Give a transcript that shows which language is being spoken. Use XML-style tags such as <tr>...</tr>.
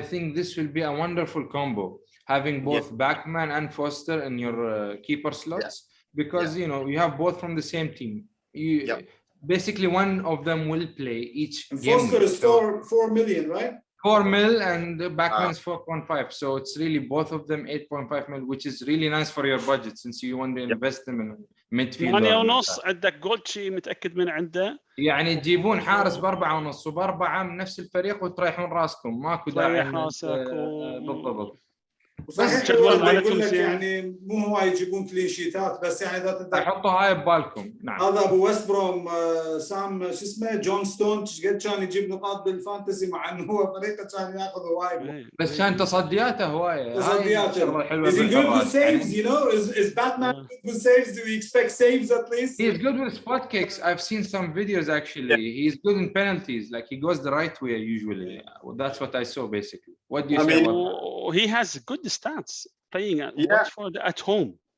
<en>think this will be a wonderful combo, having both Backman and Foster in your keeper slots, because you know you have both from the same team. Basically one of them will play each game. Foster is 4 million, right? 4 mil, and Backman's 4.5, so it's really both of them 8.5 mil, which is really nice for your budget since you want to invest them in midfield.</en> <ar>8.5 عندك جولتشي متأكد من عنده، يعني تجيبون حارس ب4.5 وب4 من نفس الفريق وتريحون راسكم، ماكو داعي. بالضبط. وصحيح يقول لك يعني مو هو يجيبون كلين شيتات بس يعني اذا تقدر حطوا هاي ببالكم. نعم هذا ابو ويست بروم سام شو اسمه جون ستون قد كان يجيب نقاط بالفانتسي مع انه هو فريقه كان ياخذ هواي بس كان تصدياته هوايه. تصدياته حلوه.</ar> <en>Is he good with saves? You know, is Batman good with saves? Do we expect saves at least? He's good with spot kicks. I've seen some videos actually. He's good in penalties. Like he goes the right way usually. That's what I saw basically. What do you say about that? He has good stats playing at Watford at home.</en>